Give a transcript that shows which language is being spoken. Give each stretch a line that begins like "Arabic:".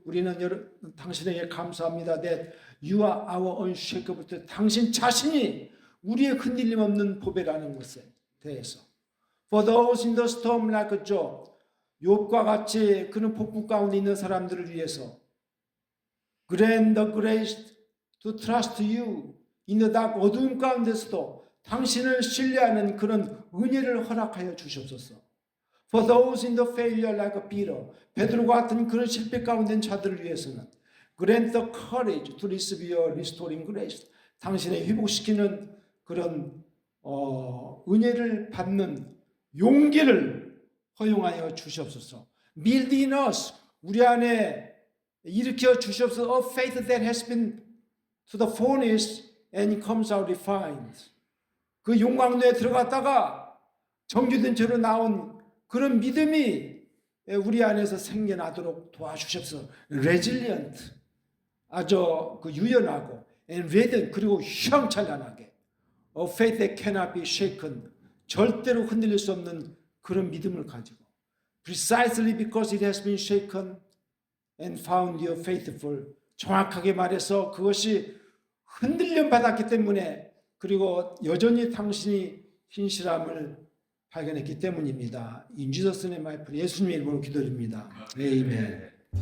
Korean: 우리는 당신에게 감사합니다.
English: That you are our unshakable faith.
Korean: 당신 자신이 우리의 흔들림 없는 보배라는 것에 대해서.
English: For those in the storm like Job,
Korean: 욥과 같이 그는 폭풍 가운데 있는 사람들을 위해서
English: grant the grace to trust you in the dark
Korean: 어두움 가운데서도 당신을 신뢰하는 그런 은혜를 허락하여 주시옵소서.
English: For those in the failure like Peter,
Korean: 베드로와 같은 그런 실패 가운데 있는 자들을 위해서는
English: grant the courage to receive your restoring grace.
Korean: 당신의 회복시키는 그런 은혜를 받는 용기를 허용하여 주시옵소서.
English: Build in us,
Korean: 우리 안에 일으켜 주시옵소서.
English: A faith that has been to the furnace and comes out refined.
Korean: 그 용광로에 들어갔다가 정규된 채로 나온 그런 믿음이 우리 안에서 생겨나도록 도와주십소서.
English: resilient,
Korean: 아주 그 유연하고
English: and radiant,
Korean: 그리고 휘황찬란하게
English: a faith that cannot be shaken,
Korean: 절대로 흔들릴 수 없는 그런 믿음을 가지고
English: precisely because it has been shaken and found you faithful,
Korean: 정확하게 말해서 그것이 흔들림 받았기 때문에 그리고 여전히 당신이 신실함을 발견했기 때문입니다.
English: In Jesus' name I pray.
Korean: 예수님의 이름으로 기도드립니다. 아멘.